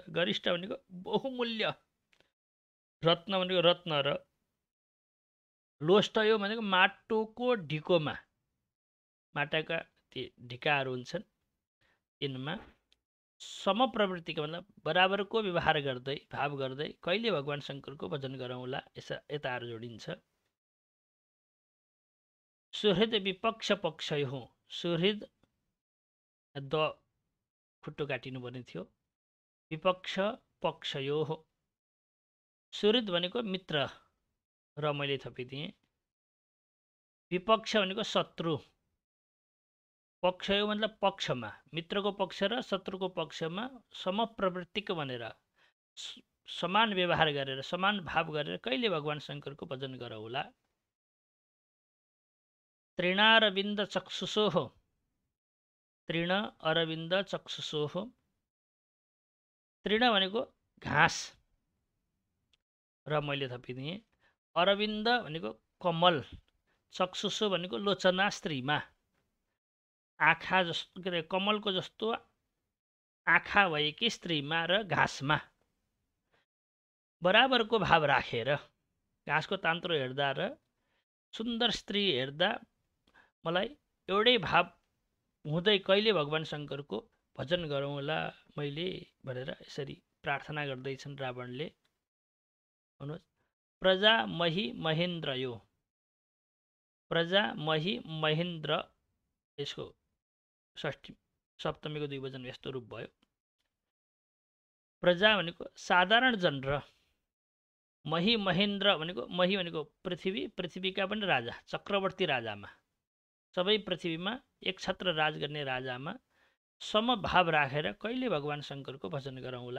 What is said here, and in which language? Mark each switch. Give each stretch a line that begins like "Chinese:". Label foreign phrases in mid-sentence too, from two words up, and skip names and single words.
Nepali: गरिष्ठ भनेको बहुमूल्य, रत्न भनेको रत्न र लोष्ठयो भनेको माटोको ढिकोमा, माटाका ती ढिकाहरू हुन्छन् तिनमा समप्रवृत्तिको मतलब बराबरको व्यवहार गर्दै भाव गर्दै कहिले भगवान शङ्करको भजन गरौँला, यताहरू जोडिन्छ।
Sanskrit: सुहृद विपक्ष पक्षयोः,
Nepali: सुहृद द खुट्टो काटिनुपर्ने थियो।
Sanskrit: विपक्ष पक्षयोः,
Nepali: सुहृद भनेको मित्र र मैले थपिदिएँ। विपक्ष भनेको शत्रु, पक्षयो मतलब पक्षमा, मित्रको पक्ष र शत्रुको पक्षमा समप्रवृत्तिको भनेर समान व्यवहार गरेर समान भाव गरेर कहिले भगवान शङ्करको भजन गरौँला।
Sanskrit: तृणारविन्द चक्षुषोः, तृण अरविन्द चक्षुषोः,
Nepali: तृण भनेको घाँस र मैले थपिदिएँ। अरविन्द भनेको कमल, चक्षुषो भनेको लोचना स्त्रीमा, आँखा जस्तो के अरे कमलको जस्तो आँखा भएकी स्त्रीमा र घाँसमा बराबरको भाव राखेर, घाँसको तान्त्रो हेर्दा र सुन्दर स्त्री हेर्दा मलाई एउटै भाव हुँदै कहिले भगवान शङ्करको भजन गरौँला मैले भनेर यसरी प्रार्थना गर्दैछन् रावणले। भन्नुहोस्
Sanskrit: प्रजा मही महेन्द्र,
Nepali: यो
Sanskrit: प्रजा मही महेन्द्र,
Nepali: यसको षष्ठी सप्तमीको द्विवचन यस्तो रूप भयो। प्रजा भनेको साधारण जन र मही महेन्द्र भनेको, मही भनेको पृथ्वी, पृथ्वीका पनि राजा, चक्रवर्ती राजामा, सबै पृथ्वीमा एक छत्र राज गर्ने राजामा समभाव राखेर कहिले भगवान शङ्करको भजन गरौँला।